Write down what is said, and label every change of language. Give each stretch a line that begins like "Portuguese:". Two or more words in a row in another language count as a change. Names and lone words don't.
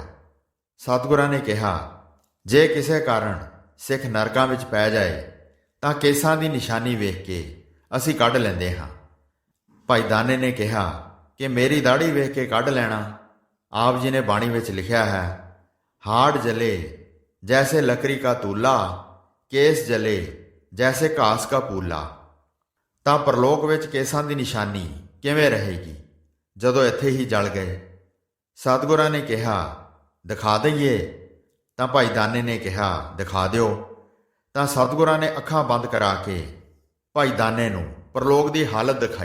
Punjabi: ਸਤਿਗੁਰਾਂ ਨੇ ਕਿਹਾ, ਜੇ ਕਿਸੇ ਕਾਰਨ ਸਿੱਖ ਨਰਕਾਂ ਵਿੱਚ ਪੈ ਜਾਏ ਤਾਂ ਕੇਸਾਂ ਦੀ ਨਿਸ਼ਾਨੀ ਵੇਖ ਕੇ ਅਸੀਂ ਕੱਢ ਲੈਂਦੇ ਹਾਂ। ਭਾਈ ਦਾਨੇ ਨੇ ਕਿਹਾ ਕਿ ਮੇਰੀ ਦਾੜੀ ਵੇਖ ਕੇ ਕੱਢ ਲੈਣਾ। ਆਪ ਜੀ ਨੇ ਬਾਣੀ ਵਿੱਚ ਲਿਖਿਆ ਹੈ,
Hindi: हाड़ जले जैसे लकड़ी का तूला, केस जले जैसे घास का पूला।
Punjabi: ਤਾਂ ਪਰਲੋਕ ਵਿੱਚ ਕੇਸਾਂ ਦੀ ਨਿਸ਼ਾਨੀ ਕਿਵੇਂ ਰਹੇਗੀ ਜਦੋਂ ਇੱਥੇ ਹੀ ਜਲ ਗਏ। ਸਤਿਗੁਰਾਂ ਨੇ ਕਿਹਾ, ਦਿਖਾ ਦਈਏ। ਤਾਂ ਭਾਈ ਦਾਨੇ ਨੇ ਕਿਹਾ, ਦਿਖਾ ਦਿਓ। ਤਾਂ ਸਤਿਗੁਰਾਂ ਨੇ ਅੱਖਾਂ ਬੰਦ ਕਰਾ ਕੇ ਭਾਈ ਦਾਨੇ ਨੂੰ ਪਰਲੋਕ ਦੀ ਹਾਲਤ ਦਿਖਾਈ।